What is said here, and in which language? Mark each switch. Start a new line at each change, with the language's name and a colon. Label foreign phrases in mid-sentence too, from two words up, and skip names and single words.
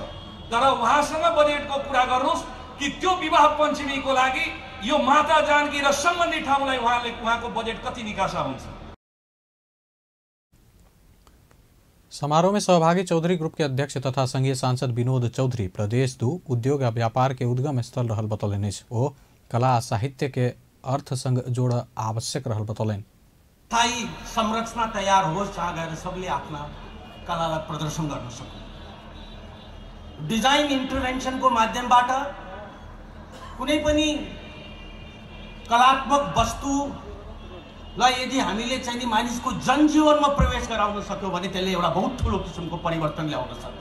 Nepali: तर उहाँसँग बजेटको कुरा गर्नुस् कि त्यो विवाह पञ्चमीको लागि यो माता जानकी र सम्बन्धित ठाउँलाई उहाँको बजेट कति निकासा हुन्छ।
Maithili: समारोह में सहभागी चौधरी ग्रुप के अध्यक्ष तथा संघीय सांसद विनोद चौधरी प्रदेश दू उद्योग आ व्यापार के उद्गम स्थल रहल बतौलनि। ओ कला आ साहित्य के अर्थ संग जोड़ आवश्यक रहल बतौलनि।
Nepali: स्थायी संरचना तयार होस् जहाँ गएर सबले आफ्ना कलालाई प्रदर्शन गर्न सक्नु।
English: design interventionको
Nepali: माध्यमबाट कुनै पनि कलात्मक वस्तुलाई यदि हामीले चाहिँ मानिसको जनजीवनमा प्रवेश गराउन सक्यौं भने त्यसले एउटा बहुत ठूलो किसिमको परिवर्तन ल्याउन सक्छ।